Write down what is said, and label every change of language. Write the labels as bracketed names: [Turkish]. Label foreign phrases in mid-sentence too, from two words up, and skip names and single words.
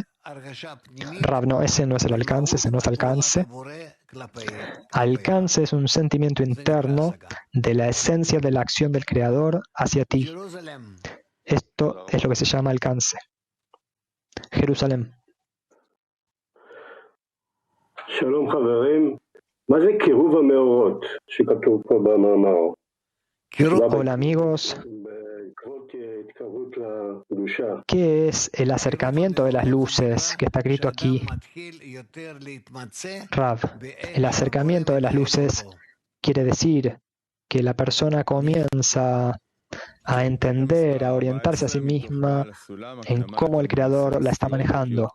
[Spanish] Rav, no, ese no es el alcance, ese no es alcance. Alcance es un sentimiento interno de la esencia de la acción del Creador hacia ti. Esto es lo que se llama alcance. Jerusalén. [Hebrew] שלום חברים, מה זה קירוב המאורות שכתוב פה במאמר? [Spanish] Hola amigos. ¿Qué es el acercamiento de las luces que está escrito aquí? Rav, el acercamiento de las luces quiere decir que la persona comienza a entender, a orientarse a sí misma en cómo el Creador la está manejando.